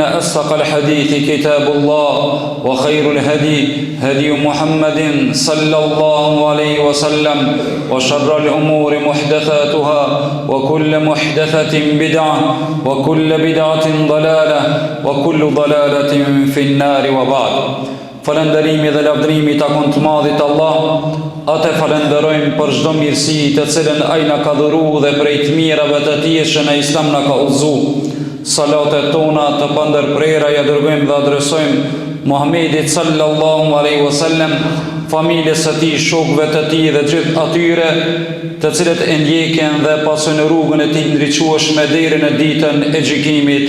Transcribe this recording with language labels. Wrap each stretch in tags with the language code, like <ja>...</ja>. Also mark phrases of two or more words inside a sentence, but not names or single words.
<ar>أصدق الحديث كتاب الله وخير الهدي هدي محمد صلى الله عليه وسلم وشر الأمور محدثاتها وكل محدثة بدعة وكل بدعة ضلالة وكل ضلالة في النار وبعد</ar> <sq>Falënderimi dhe lavdërimi takon të madhit Allah, atë falenderojmë për çdo mirësi të cilën ai na ka dhëruar dhe prej të mirave të tij që në Islam na ka udhëzuar. Salatet tona të pandërprera ja dërgojmë dhe adresojmë Muhamedit</sq> <ar>صلى الله عليه وسلم,</ar> <sq>familjes së tij, shokëve të tij dhe gjithë atyre të cilët e ndjekin dhe pasojnë rrugën e tij ndriçueshme deri në ditën e gjykimit.</sq>